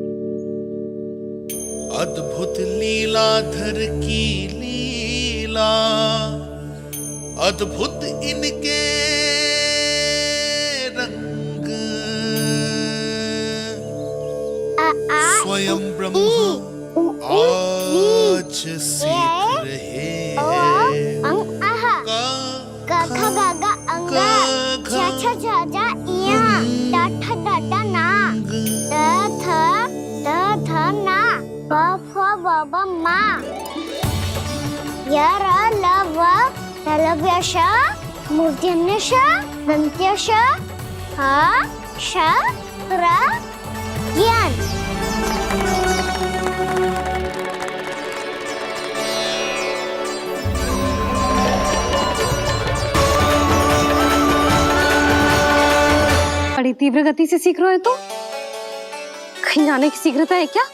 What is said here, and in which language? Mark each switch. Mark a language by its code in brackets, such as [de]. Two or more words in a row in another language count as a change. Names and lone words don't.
[hi] अद्भुत लीलाधर की लीला, अद्भुत इनके रंग, स्वयं ब्रह्म आज सीख रहे हैं। गा गा गा अंगा, छा छा झा झा इया, डा ठा डा डा ना, द थ ना, ब फ ब ब मा, य र ल व ललव्य श, मूर्धन्य श, दन्त्य श, ह श र ज्ञान। बड़ी तीव्र गति से सीख रहे हो तो कहीं जाने की शीघ्रता है क्या?